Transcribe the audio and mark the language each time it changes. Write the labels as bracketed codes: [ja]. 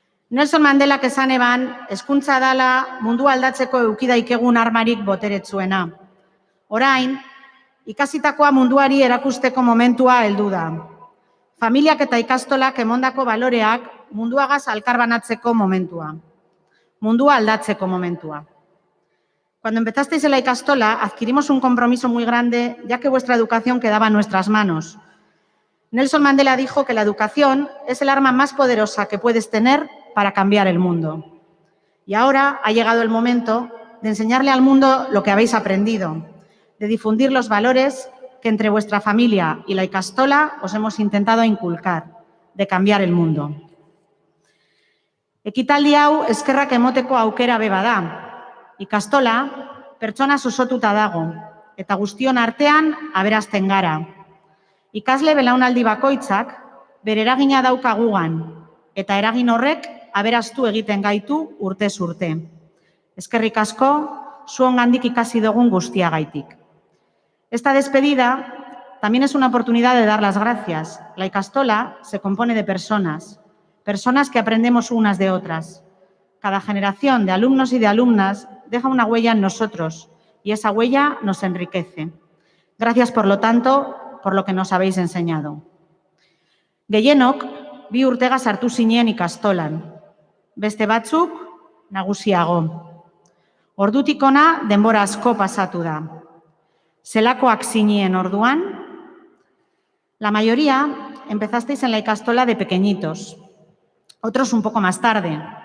[eu] Nelson Mandelak esan eban, hezkuntza dala mundu aldatzeko eukidaikegun armarik boteretsuena. Orain, ikasitakoa munduari erakusteko momentua heldu da. Familiak eta ikastolak emondako baloreak munduagaz alkarbanatzeko momentua. Mundua aldatzeko momentua. [es] Cuando empezasteis en la ikastola, adquirimos un compromiso muy grande, ya que vuestra educación quedaba en nuestras manos. Nelson Mandela dijo que la educación es el arma más poderosa que puedes tener para cambiar el mundo. Y ahora ha llegado el momento de enseñarle al mundo lo que habéis aprendido, de difundir los valores que entre vuestra familia y la ikastola os hemos intentado inculcar, de cambiar el mundo. [eu] Ekitaldi hau eskerrak emoteko aukera beba da. Ikastola pertsona osotuta dago, eta guztion artean aberazten gara. Ikasle belaunaldi bakoitzak bere eragina dauka gugan, eta eragin horrek aberaztu egiten gaitu urtez urte. Eskerrik asko, zuongandik ikasi dugun guztiagaitik. [es] Esta despedida también es una oportunidad de dar las gracias. La ikastola se compone de personas que aprendemos unas de otras. Cada generación de alumnos y de alumnas deja una huella en nosotros y esa huella nos enriquece. Gracias, por lo tanto, por lo que nos habéis enseñado. [eu] Gehienok, bi urtega sartu zinen ikastolan. Beste batzuk, nagusiago. Ordutik ona denbora asko pasatu da. Zelakoak zinien orduan? [es] La mayoría empezasteis en la ikastola de pequeñitos, otros un poco más tarde.